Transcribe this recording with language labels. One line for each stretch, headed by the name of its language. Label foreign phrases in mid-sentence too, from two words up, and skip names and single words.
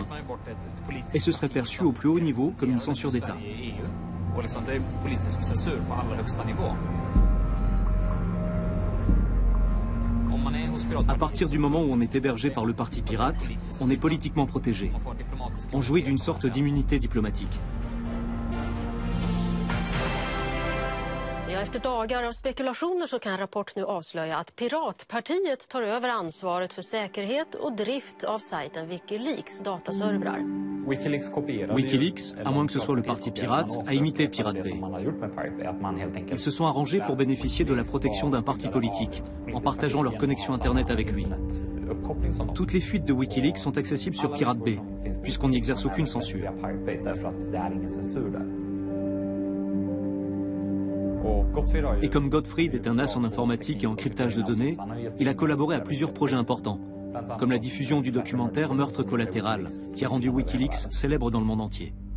French: Et ce serait perçu au plus haut niveau comme une censure d'État. À partir du moment où on est hébergé par le parti pirate, on est politiquement protégé. On jouit d'une sorte d'immunité diplomatique.
Swedish: Efter dagar av spekulationer så kan rapport nu avslöja att Piratpartiet tar över ansvaret för säkerhet och drift av sajten Wikileaks dataservrar.
French: Wikileaks, à moins que ce soit le parti pirate, a imité Pirate Bay. Ils se sont arrangés pour bénéficier de la protection d'un parti politique, en partageant leur connexion Internet avec lui. Toutes les fuites de Wikileaks sont accessibles sur Pirate Bay, puisqu'on n'y exerce aucune censure. Et comme Gottfried est un as en informatique et en cryptage de données, il a collaboré à plusieurs projets importants, comme la diffusion du documentaire Meurtre collatéral, qui a rendu Wikileaks célèbre dans le monde entier.